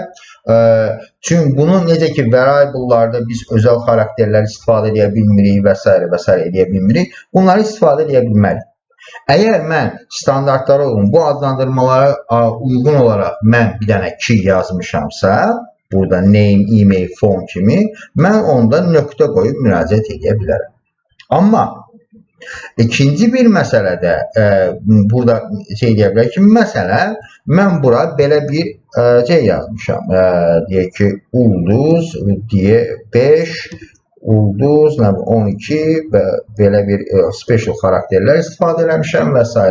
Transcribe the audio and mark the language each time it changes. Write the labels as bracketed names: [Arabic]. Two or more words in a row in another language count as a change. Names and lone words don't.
[Azerbaijani] Çünki bunu necə ki variable'larda biz özəl xarakterlər istifadə edə bilmirik və s. edə bilmirik. Bunları istifadə edə bilmərik. Əgər mən standartlara uyğun, bu adlandırmalara uyğun olaraq mən bir dənə key yazmışamsa, burada name, email, phone kimi, mən onda nöqtə qoyub müraciət edə bilərəm. Amma ikinci bir məsələdə burada şey deyə bilər ki, məsələn, mən bura belə bir şey yazmışam. Deyək ki, ulduz, 5, ulduz, 12 və belə bir special xarakterlər istifadə eləmişəm və s.